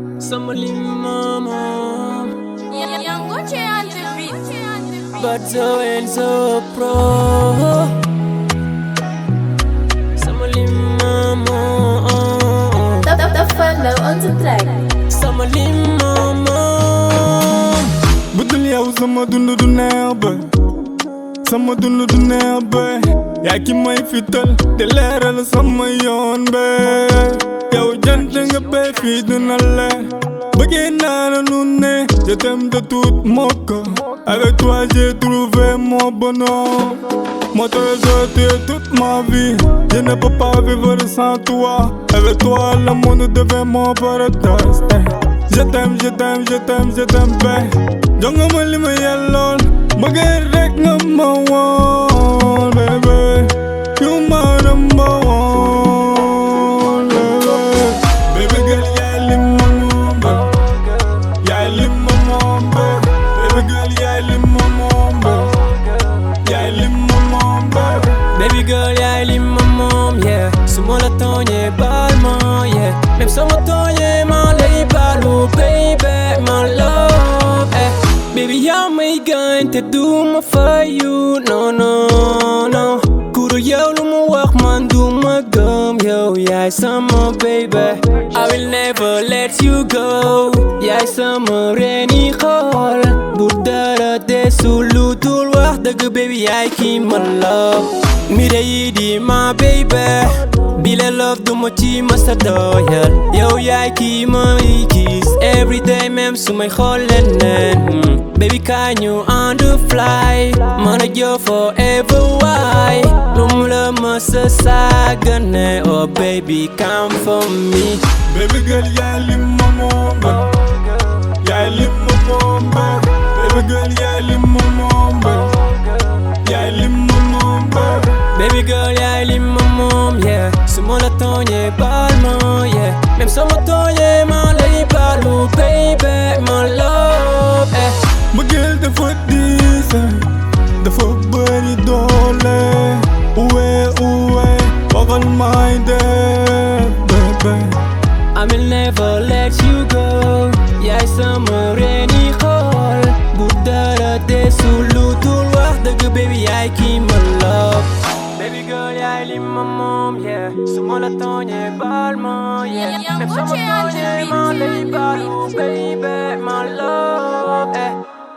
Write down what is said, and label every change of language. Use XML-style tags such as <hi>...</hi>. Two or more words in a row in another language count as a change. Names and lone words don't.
<wo>Sama limama</wo> <en>Yang goce on the beat. But so and so pro</en> <wo>Sama limama</wo> <en>The follow on the track.</en> <wo>Sama limama budul yow sama dundu du neex ba sama dundu du neex ba yaa ki may fital te leeral sama yoon ba yow jant nga ba fii dina leer bëggee naa la nu ne</wo> <fr>je t'aime de tout mon cœur avec toi j'ai trouvé mon bonheur mon trésor tu es toute ma vie je ne peux pas vivre sans toi avec toi le monde devient mon paradise je t'aime je t'aime je t'aime je t'aime</fr> <wo>ba jonga ma li ma yellool bëggee rek nga ma woon</wo> <en>baby you my number</en> <wo>one</wo> <en>baby girl</en> <wo>yaay li ma moom ba yaay li ma moom ba</wo> <en>baby girl</en> <wo>yaay li ma moom ba yaay li ma moom ba</wo> <en>Baby girl</en> <wo>yaay limamom yeah Suma la tooñee baal ma yeah Même sama tooñee ma lay baalu</wo> <en>baby my love</en> <wo>Baby yaa may gaañ te du ma fayu</wo> <en>no no no</en> <wo>Kuru yow lu mu wax man du ma gëm yow yaay sama</wo> <en>baby I will never let you go</en> <wo>yaay sama reeni xool bu dara desul lu dul wax dëgg baby yaay ki ma love mire yi di ma baby bile love du ma ci masa doyal yow yaay ki may kiss</wo> <en>every day</en> <wo>même su may xool leneen</wo> <en>baby can you on the fly</en> <wo>man ak yow forever why lum la masa sagane</wo> <en>oh baby come for me baby girl</en> <wo>yaay li ma moom ba yaay li ma moom ba</wo> <en>baby girl</en> <wo>yaay li ma moom ba yaay li ma moom ba</wo> <en>Baby girl</en> <wo>yaay li ma moom yeah Suma la tooñee baal ma yeah Même sama tooñee ma lay baalu</wo> <en>baby my love</en> <wo>mbëggeel dafa diis dafa bëri doole uwe waxal may def bébé</wo> <en>I will never let you go</en> <wo>yaay sama reeni xool bu dara desul lu dul wax dëgg baby yaay ki ma love</wo> <en>Baby girl</en> <wo>yaay li ma moom yeah Suma la tooñee baal ma yeah Même sama tooñee ma lay baalu</wo> <en>baby my love</en>